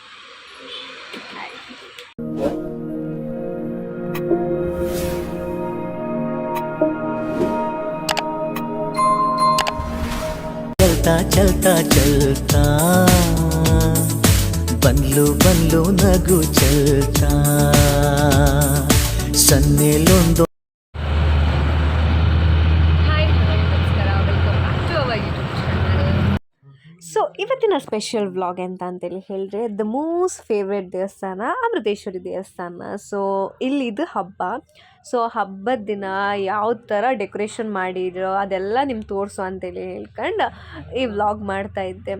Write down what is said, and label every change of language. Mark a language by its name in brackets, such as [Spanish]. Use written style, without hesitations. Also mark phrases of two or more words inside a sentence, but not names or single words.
[English] चलता चलता चलता बंदलू बंदलू नगु चलता सन्नेलೊಂದು hi hello [Kannada] ನಮಸ್ಕಾರ, [English] welcome back to our YouTube channel. [Kannada] ಸೊ ಇವತ್ತಿನ ಸ್ಪೆಷಲ್ ವ್ಲಾಗ್ ಎಂತ ಅಂತೇಳಿ ಹೇಳಿದ್ರೆ, [English] the most favourite [Kannada] ದೇವಸ್ಥಾನ ಅಮೃತೇಶ್ವರಿ ದೇವಸ್ಥಾನ. ಸೊ ಇಲ್ಲಿದು ಹಬ್ಬ. ಸೊ ಹಬ್ಬದ ದಿನ ಯಾವ ಥರ ಡೆಕೋರೇಷನ್ ಮಾಡಿರೋ ಅದೆಲ್ಲ ನಿಮ್ಗೆ ತೋರಿಸು ಅಂತೇಳಿ ಹೇಳ್ಕೊಂಡು ಈ ವ್ಲಾಗ್ ಮಾಡ್ತಾಯಿದ್ದೆ.